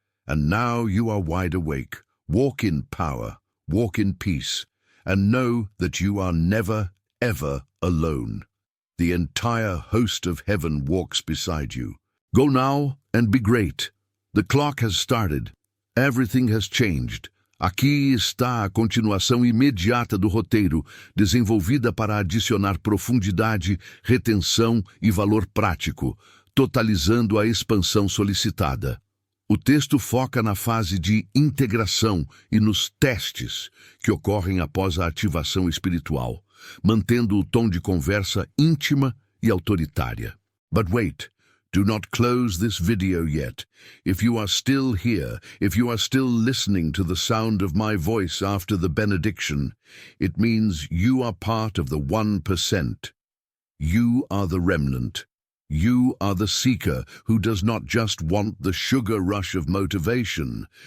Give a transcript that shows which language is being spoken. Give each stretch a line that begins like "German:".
English: And now you are wide awake. Walk in power. Walk in peace. And know that you are never, ever alone. The entire host of heaven walks beside you. Go now and be great. The clock has started. Everything has changed.
Portuguese: Aqui está a continuação imediata do roteiro, desenvolvida para adicionar profundidade, retenção e valor prático, totalizando a expansão solicitada. O texto foca na fase de integração e nos testes que ocorrem após a ativação espiritual, mantendo o tom de conversa íntima e autoritária.
English: But wait. Do not close this video yet. If you are still here, if you are still listening to the sound of my voice after the benediction, it means you are part of the 1%. You are the remnant. You are the seeker who does not just want the sugar rush of motivation.